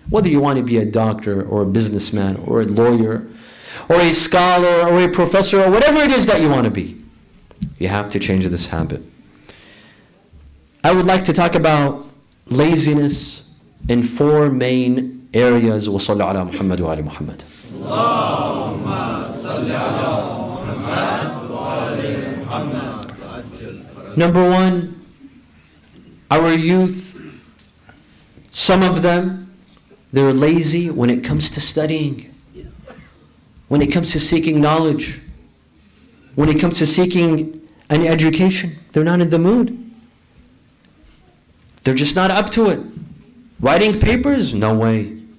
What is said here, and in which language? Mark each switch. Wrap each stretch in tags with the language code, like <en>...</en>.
<en>Whether you want to be a doctor or a businessman or a lawyer or a scholar or a professor or whatever it is that you want to be, you have to change this habit. I would like to talk about laziness in 4 main areas.</en> <ar>وصلى على محمد وآل محمد. اللهم صل على محمد وآل محمد.</ar> <en>Number 1, our youth, some of them, they're lazy when it comes to studying. when it comes to seeking knowledge, when it comes to seeking an education. They're not in the mood. They're just not up to it. Writing papers? No way.</en>